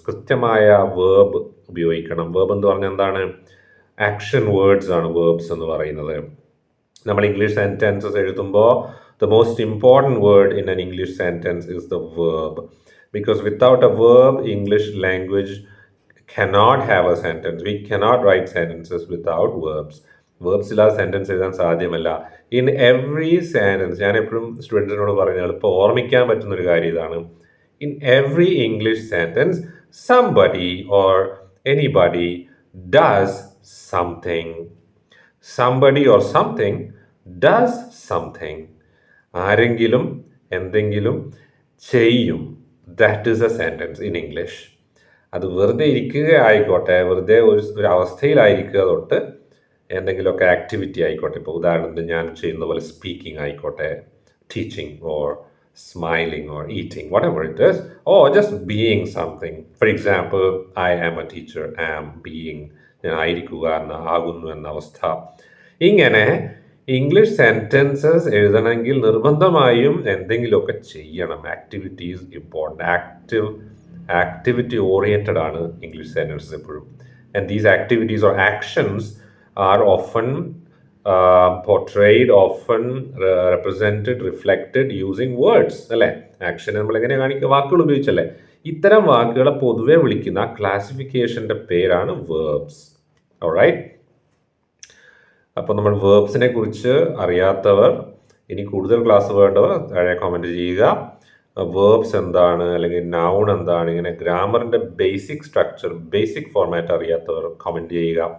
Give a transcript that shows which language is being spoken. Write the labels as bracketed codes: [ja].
[ml] കൃത്യമായ വേർബ് ഉപയോഗിക്കണം. വേർബ് എന്ന് പറഞ്ഞാൽ എന്താണ്? ആക്ഷൻ വേർഡ്സ് ആണ് വേർബ്സ് എന്ന് പറയുന്നത്. നമ്മൾ ഇംഗ്ലീഷ് സെൻറ്റൻസസ് എഴുതുമ്പോൾ [en] The most important word in an English sentence is the verb. Because without a verb English language cannot have a sentence. We cannot write sentences without verbs. [ml] Verbs ഇല്ലാതെ sentence എഴുതാൻ സാധ്യമല്ല. [en] in every sentence, [ml] ഞാൻ എപ്പോഴും സ്റ്റുഡൻസിനോട് പറയുന്നത് എളുപ്പം ഓർമ്മിക്കാൻ പറ്റുന്നൊരു കാര്യം ഇതാണ്. [en] In every English sentence somebody or anybody does something. Somebody or something does something. [ml] ആരെങ്കിലും എന്തെങ്കിലും ചെയ്യും. [en] That is a sentence in English. [ml] അത് വെറുതെ ഇരിക്കുക ആയിക്കോട്ടെ, വെറുതെ ഒരു അവസ്ഥയിലായിരിക്കുക തൊട്ട് എന്തെങ്കിലുമൊക്കെ ആക്ടിവിറ്റി ആയിക്കോട്ടെ. ഇപ്പോൾ ഉദാഹരണത്തിന് ഞാൻ ചെയ്യുന്ന പോലെ സ്പീക്കിംഗ് ആയിക്കോട്ടെ, [en] Teaching or smiling or eating, whatever it is, or just being something. For example, I am a teacher, am being, [ml] ഞാൻ ആയിരിക്കുക ആകുന്നു എന്ന അവസ്ഥ. ഇങ്ങനെ ഇംഗ്ലീഷ് സെൻറ്റൻസസ് എഴുതണമെങ്കിൽ നിർബന്ധമായും എന്തെങ്കിലുമൊക്കെ ചെയ്യണം. [en] Activity is important. [ml] Activity oriented ആണ് ഇംഗ്ലീഷ് സെൻറ്റൻസസ് എപ്പോഴും. [en] And these activities or actions are often portrayed, often represented, reflected using words. [ml] അല്ലേ? ആക്ഷൻ നമ്മൾ എങ്ങനെ കാണിക്കുക? വാക്കുകൾ ഉപയോഗിച്ചല്ലേ? ഇത്തരം വാക്കുകളെ പൊതുവെ വിളിക്കുന്ന ക്ലാസിഫിക്കേഷൻ്റെ പേരാണ് വേർബ്സ്. ഓൾറൈറ്റ്. അപ്പോൾ നമ്മൾ വേർബ്സിനെ കുറിച്ച് അറിയാത്തവർ, ഇനി കൂടുതൽ ക്ലാസ് വേണ്ടവർ താഴെ കമൻറ്റ് ചെയ്യുക. വേർബ്സ് എന്താണ്, അല്ലെങ്കിൽ നൗൺ എന്താണ്, ഇങ്ങനെ ഗ്രാമറിൻ്റെ ബേസിക് സ്ട്രക്ചർ, ബേസിക് ഫോർമാറ്റ് അറിയാത്തവർ കമൻറ്റ് ചെയ്യുക.